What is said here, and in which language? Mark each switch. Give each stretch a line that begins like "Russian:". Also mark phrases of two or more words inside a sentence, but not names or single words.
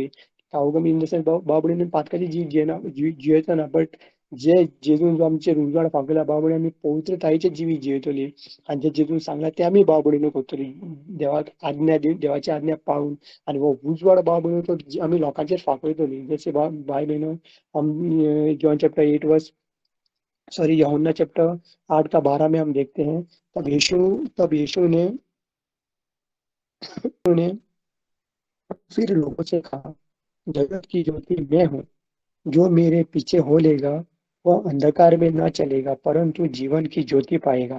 Konkani: कावकान
English: in the sense
Konkani: भाव भयणीन पातकाची जियेचा ना, बट जे जेजून जो आमचेर उजवाड फाकयला भाव भयणी, आमी पवित्रतायेचें जिवीत जियेतली। आनी जे जेजून सांगला ते आमी भाव भयणीनो करतली, देवाक आज्ञा दिवन, देवाची आज्ञा पाळून। आनी हो उजवाड भाव भयणीनो तो आमी लोकांचेर फाकयतली। जशें भाय भयणो,
Hindi: जॉन चैप्टर 8
English: verse sorry
Hindi: यूहन्ना चैप्टर 8 का 12 में हम देखते हैं, तब यीशु ने फिर लोगों से कहा, जगत की ज्योति मैं हूँ, जो मेरे पीछे हो लेगा वह अंधकार में ना चलेगा, परंतु जीवन की ज्योति पाएगा।